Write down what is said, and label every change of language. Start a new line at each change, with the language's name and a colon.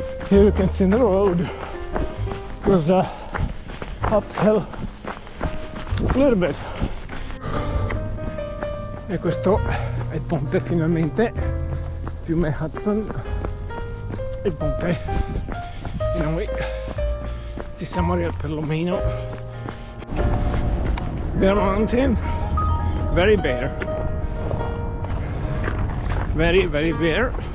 English: Here you can see the road goes uphill a little bit.
Italian: E questo è il ponte finalmente, fiume Hudson, il ponte e noi ci siamo arrivati perlomeno.
English: Bear Mountain, very bare, very bare.